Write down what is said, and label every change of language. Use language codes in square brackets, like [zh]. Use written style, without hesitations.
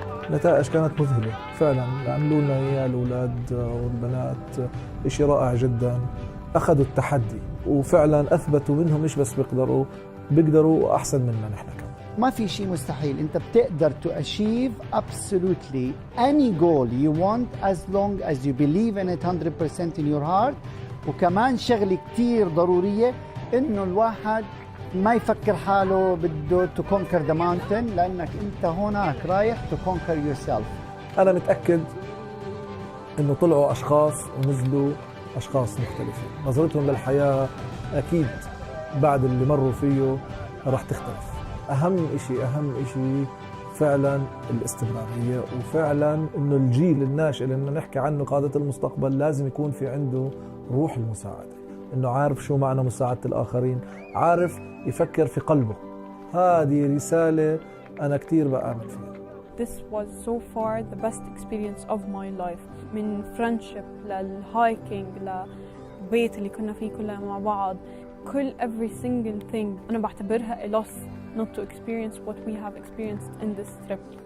[ar] النتائج كانت مذهلة فعلا، عملوا لنا إياه الأولاد والبنات شيء رائع جدا. أخذوا التحدي وفعلا أثبتوا منهم مش بس بيقدروا أحسن منا نحن كمان. ما في شيء مستحيل، أنت بتقدر [en] to achieve absolutely any goal you want as long as you believe in it 100% in your heart. [ar] وكمان شغلة كتير ضرورية إنه الواحد ما يفكر حاله بده [en] to conquer the mountain، [ar] لأنك أنت هناك رايح [en] to conquer yourself. [ar] أنا متأكد إنه طلعوا أشخاص ونزلوا أشخاص مختلفين، نظرتهم للحياة أكيد بعد اللي مروا فيه راح تختلف. أهم إشي فعلا الاستمرارية، وفعلا إنه الجيل الناشئ اللي بدنا نحكي عنه قادة المستقبل لازم يكون في عنده روح المساعدة، إنه عارف شو معنى مساعدة الآخرين، عارف يفكر في قلبه. هذه رسالة أنا كتير بآمن فيها. [en] This was so far the best experience of my life. [ar] من [en] friendship [ar] للهايكينج للبيت اللي كنا فيه كلنا مع بعض، كل [en] every single thing [ar] أنا بعتبرها [en] a loss not to experience what we have experienced in this trip.